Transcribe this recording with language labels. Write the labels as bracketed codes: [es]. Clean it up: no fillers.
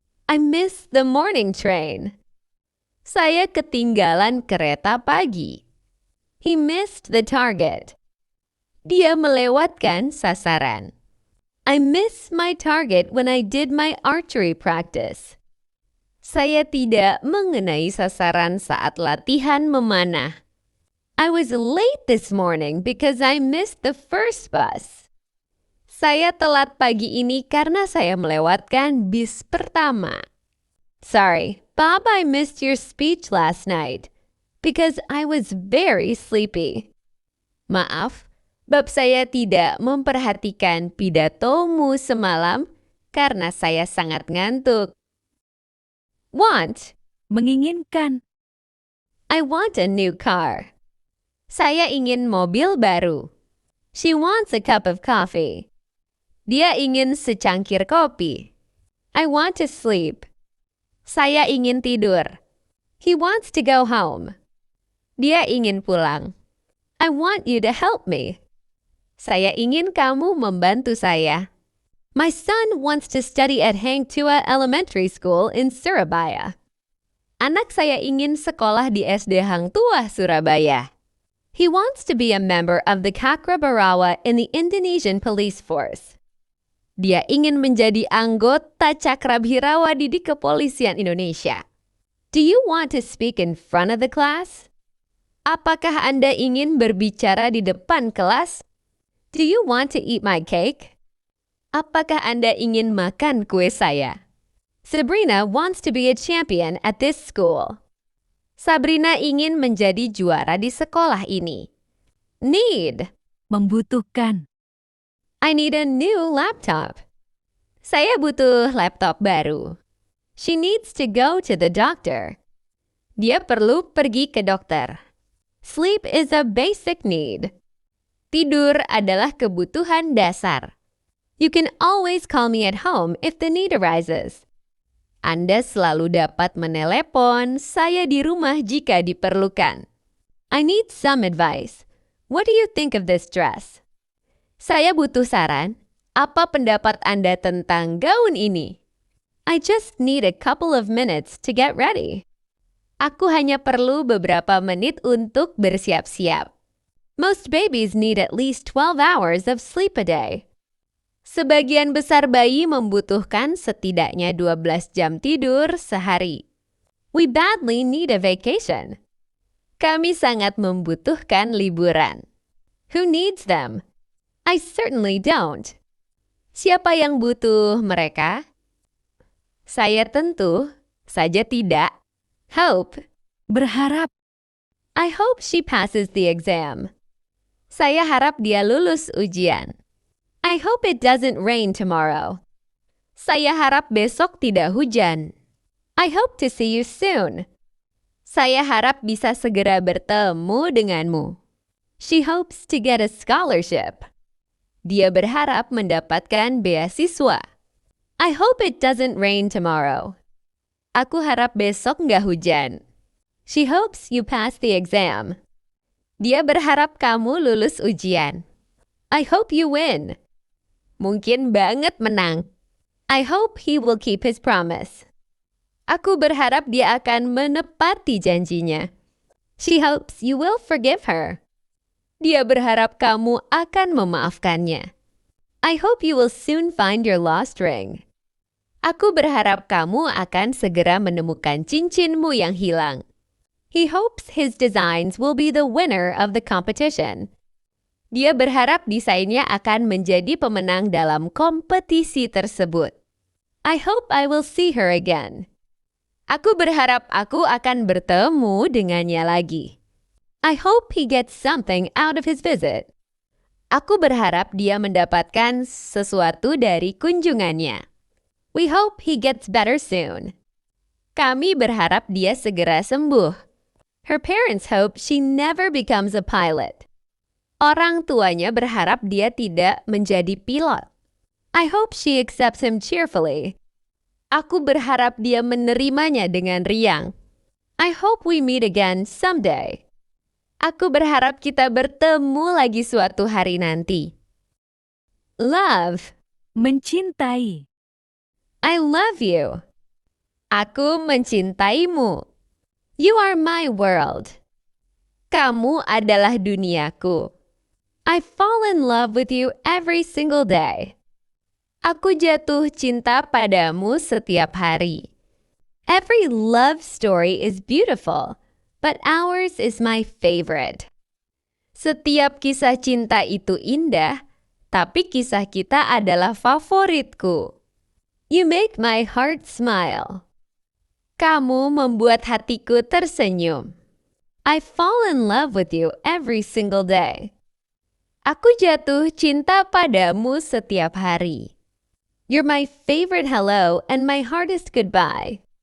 [en] I miss the morning train. [id] Saya ketinggalan kereta pagi. [en] He missed the target. [id] Dia melewatkan sasaran. [en] I missed my target when I did my archery practice. [id] Saya tidak mengenai sasaran saat latihan memanah. [en] I was late this morning because I missed the first bus. [id] Saya telat pagi ini karena saya melewatkan bis pertama. [en] Sorry, Bob, I missed your speech last night because I was very sleepy. [id] Maaf, Bob, saya tidak memperhatikan pidatomu semalam karena saya sangat ngantuk. [en] Want. [id] Menginginkan. [en] I want a new car. [id] Saya ingin mobil baru. [en] She wants a cup of coffee. [id] Dia ingin secangkir kopi. [en] I want to sleep. [id] Saya ingin tidur. [en] He wants to go home. [id] Dia ingin pulang. [en] I want you to help me. [id] Saya ingin kamu membantu saya. [en] My son wants to study at Hang Tuah Elementary School in Surabaya. [id] Anak saya ingin sekolah di SD Hang Tuah, Surabaya. [en] He wants to be a member of the Cakrabarawa in the Indonesian police force. [id] Dia ingin menjadi anggota Cakrabhirawa di Kepolisian Indonesia. [en] Do you want to speak in front of the class? [id] Apakah Anda ingin berbicara di depan kelas? [en] Do you want to eat my cake? [id] Apakah Anda ingin makan kue saya? [en] Sabrina wants to be a champion at this school. [id] Sabrina ingin menjadi juara di sekolah ini. Need. Membutuhkan. [en] I need a new laptop. [id] Saya butuh laptop baru. [en] She needs to go to the doctor. [id] Dia perlu pergi ke dokter. [en] Sleep is a basic need. [id] Tidur adalah kebutuhan dasar. [en] You can always call me at home if the need arises. [id] Anda selalu dapat menelepon saya di rumah jika diperlukan. [en] I need some advice. What do you think of this dress? [id] Saya butuh saran. Apa pendapat Anda tentang gaun ini? [en] I just need a couple of minutes to get ready. [id] Aku hanya perlu beberapa menit untuk bersiap-siap. [en] Most babies need at least 12 hours of sleep a day. [id] Sebagian besar bayi membutuhkan setidaknya 12 jam tidur sehari. [en] We badly need a vacation. [id] Kami sangat membutuhkan liburan. [en] Who needs them? I certainly don't. [id] Siapa yang butuh mereka? Saya tentu saja tidak. Hope. Berharap. [en] I hope she passes the exam. [id] Saya harap dia lulus ujian. [en] I hope it doesn't rain tomorrow. [id] Saya harap besok tidak hujan. [en] I hope to see you soon. [id] Saya harap bisa segera bertemu denganmu. [en] She hopes to get a scholarship. [id] Dia berharap mendapatkan beasiswa. [en] I hope it doesn't rain tomorrow. [id] Aku harap besok nggak hujan. [en] She hopes you pass the exam. [id] Dia berharap kamu lulus ujian. [en] I hope you win. [id] Mungkin banget menang. [en] I hope he will keep his promise. [id] Aku berharap dia akan menepati janjinya. [en] She hopes you will forgive her. [id] Dia berharap kamu akan memaafkannya. [en] I hope you will soon find your lost ring. [id] Aku berharap kamu akan segera menemukan cincinmu yang hilang. [en] He hopes his designs will be the winner of the competition. [id] Dia berharap desainnya akan menjadi pemenang dalam kompetisi tersebut. [en] I hope I will see her again. [id] Aku berharap aku akan bertemu dengannya lagi. [en] I hope he gets something out of his visit. [id] Aku berharap dia mendapatkan sesuatu dari kunjungannya. [en] We hope he gets better soon. [id] Kami berharap dia segera sembuh. [en] Her parents hope she never becomes a pilot. [id] Orang tuanya berharap dia tidak menjadi pilot. [en] I hope she accepts him cheerfully. [id] Aku berharap dia menerimanya dengan riang. [en] I hope we meet again someday. [id] Aku berharap kita bertemu lagi suatu hari nanti. Love. Mencintai. [en] I love you. [id] Aku mencintaimu. [en] You are my world. [id] Kamu adalah duniaku. [en] I fall in love with you every single day. [id] Aku jatuh cinta padamu setiap hari. [en] Every love story is beautiful, but ours is my favorite. [id] Setiap kisah cinta itu indah, tapi kisah kita adalah favoritku. [en] You make my heart smile. [id] Kamu membuat hatiku tersenyum. [en] I fall in love with you every single day. [id] Aku jatuh cinta padamu setiap hari. [en] You're my favorite hello and my hardest goodbye.